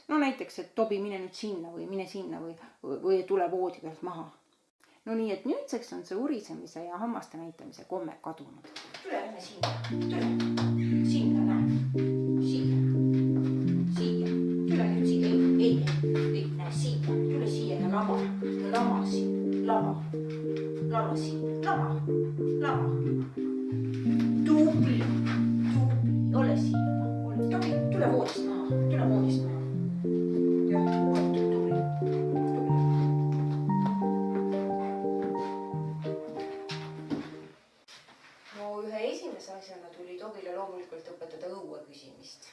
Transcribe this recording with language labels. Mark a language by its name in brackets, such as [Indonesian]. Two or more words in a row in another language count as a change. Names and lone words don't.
[Estonian] No näiteks, et Tobi, mine nüüd sinna või mine sinna või tule voodi pealt maha. No nii, et nüüdseks on see urisemise ja hammaste näitamise komme kadunud. Tule lähme sinna, tule. Sinna, näe. Siia. Siia. Tule nüüd siia. Ei, näe siia. Tule siia ja lama. Lama siin. Lama. Lama siin. Lama. Lama. Tubli. Ole siin. Tobi, tule voodist maha. Tule voodist maha. Jah, tubli. No ühe esimese asjana tuli Tobile loomulikult õpetada õue küsimist.